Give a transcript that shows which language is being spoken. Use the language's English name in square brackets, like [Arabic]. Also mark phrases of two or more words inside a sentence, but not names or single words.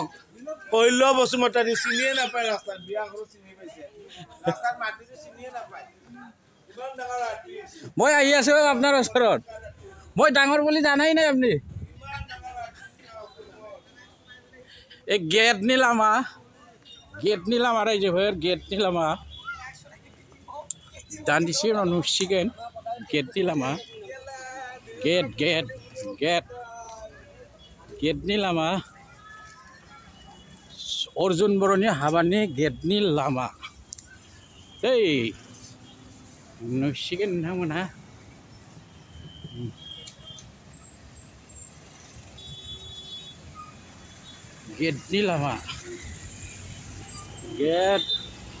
[Assamese] ফৈলৱ বসুমতাৰী চিনিয়ে নাপায় ৰাস্তাত বিয়া ঘৰত চিনি পাইছে ৰাস্তাত মাটিটো চিনিয়ে নাপায় ইমান ডাঙৰ আৰ্টিষ্ট মই আহি আছো আপোনাৰ ওচৰত মই ডাঙৰ বুলি জানাই নাই আপুনি এই গেট [Bodo] निलामा रायजोफोर गेटनि लामा दान्दिसे उनाव नुसिगोन गेटनि लामा गेटनि लामा अर्जुन बर'नि हाबानि गेटनि लामा नुसिगोन नोंथांमोनहा गेटनि लामा गेट